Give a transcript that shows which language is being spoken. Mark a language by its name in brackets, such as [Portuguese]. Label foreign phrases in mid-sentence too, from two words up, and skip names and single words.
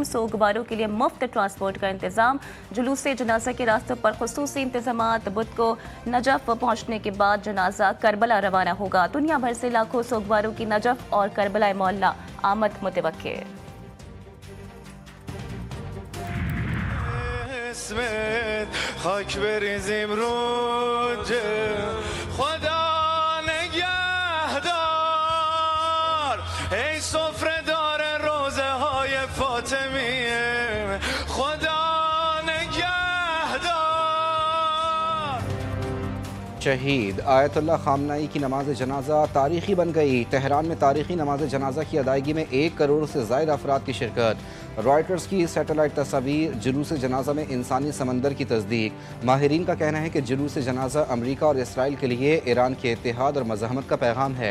[Urdu] سوگواروں کے لیے مفت ٹرانسپورٹ کا انتظام۔ جلوس جنازہ کے راستوں پر خصوصی انتظامات. بدھ کو نجف پہنچنے کے بعد جنازہ کربلا روانہ ہوگا. دنیا بھر سے لاکھوں سوگواروں کی نجف اور کربلا محلہ آمد متوقع. [Persian] اسمت خاک بریزیم رو خدا نگهدار ای سفره دار روزه های فاطمیه خدا نگهدار. [Urdu] شہید آیت اللہ خامنائی کی نماز جنازہ تاریخی بن گئی. تہران میں تاریخی نماز جنازہ کی ادائیگی میں 1 کروڑ سے زائد افراد کی شرکت. رائٹرز کی سیٹلائٹ تصویر۔ جلوس جنازہ میں انسانی سمندر کی تصدیق. ماہرین کا کہنا ہے کہ جلوس جنازہ امریکہ اور اسرائیل کے لیے ایران کے اتحاد اور مزاحمت کا پیغام ہے.